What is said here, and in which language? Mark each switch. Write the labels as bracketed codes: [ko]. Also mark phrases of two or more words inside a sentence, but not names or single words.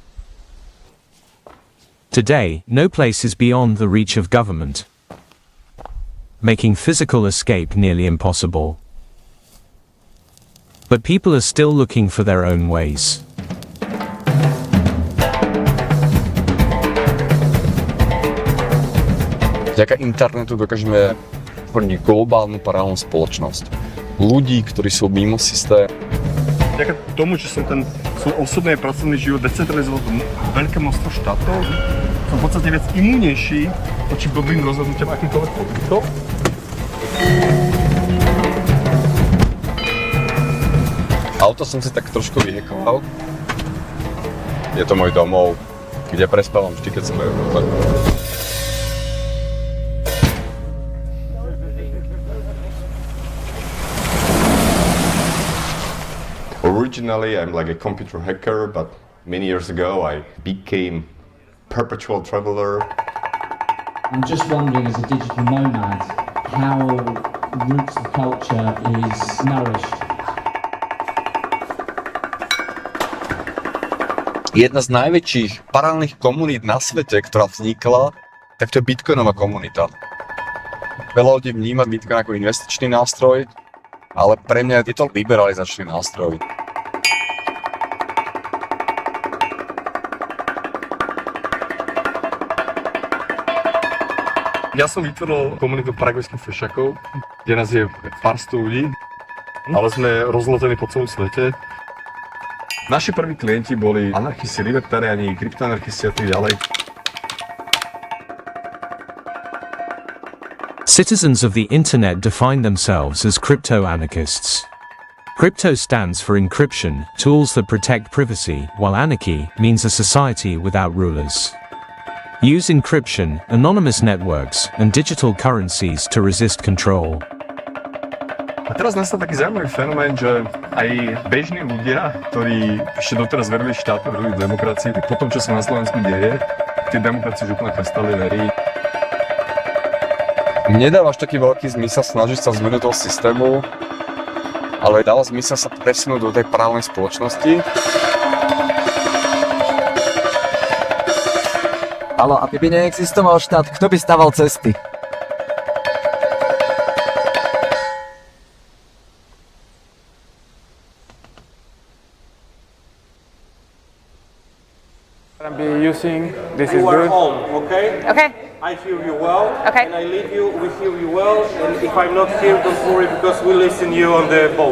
[en] Today, no place is beyond the reach of government, making physical escape nearly impossible. But people are still looking for their own ways. [sk] Vďaka internetu dokážeme vytvoriť globálnu paralelnú spoločnosť. Ľudí, ktorí sú mimo systém. Vďaka tomu, že som ten svoj osobný a pracovný život decentralizoval do veľké množstvo štátov, som v podstate viac imúnejší voči blbým rozhodnutiam akýmkoľvek politikov. Auto som si tak trošku vyhekoval. Je to môj domov, kde prespávam vždy, keď som v Európe. [en] Originally, I'm like a computer hacker, but many years ago I became perpetual traveler. I'm just wondering, as a digital nomad, how roots of culture is nourished. [sk] Jedna z najväčších paralelných komunít na svete, ktorá vznikla, tak to je bitcoinová komunita. Veľa ľudí vníma Bitcoin ako investičný nástroj, ale pre mňa je to liberalizačný nástroj. Ja som vytvoril komunitu paragvajských fešakov, kde nás je pár sto ľudí, ale sme rozlození po celom svete. Naši prví klienti boli anarchisti, libertariáni, kryptoanarchisti a tak ďalej. [en] Citizens of the internet define themselves as crypto-anarchists. Crypto stands for encryption, tools that protect privacy, while anarchy means a society without rulers. Use encryption, anonymous networks, and digital currencies to resist control. [sk] A teraz nastal taký zaujímavý fenomén, že aj bežní ľudia, ktorí ešte doteraz verili štátu, verili demokracii, tak potom, čo sa na Slovensku deje, tie demokracie už úplne prestali veriť. Nedáva až taký veľký zmysel snažiť sa zmeniť toho systému, ale dáva zmysel sa presunúť do tej právnej spoločnosti. Ale aby by neexistoval štát, kto by staval cesty? [en] I'll be using, this is you are good. home, okay? Okay. I hear you well. Okay. And I leave you, we hear you well. And if I'm not here, don't worry because we listen you on the both.